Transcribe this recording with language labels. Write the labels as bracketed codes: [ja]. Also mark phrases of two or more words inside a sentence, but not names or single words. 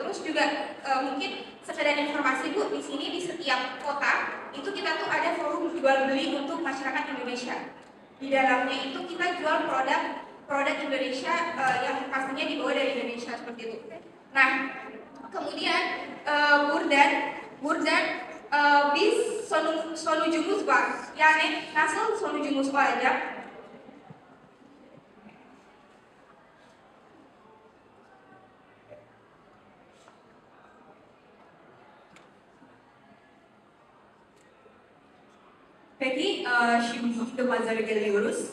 [id] Terus juga mungkin sekedar informasi Bu, di sini di setiap kota itu kita tuh ada forum jual beli untuk masyarakat Indonesia. Di dalamnya itu kita jual produk Indonesia yang pastinya dibawa dari Indonesia seperti itu. Nah, kemudian [tr] Buradan biz sonucumuz var. Yani nasıl sonucumuz olacak? Peki şimdi ilk pazara geliyoruz.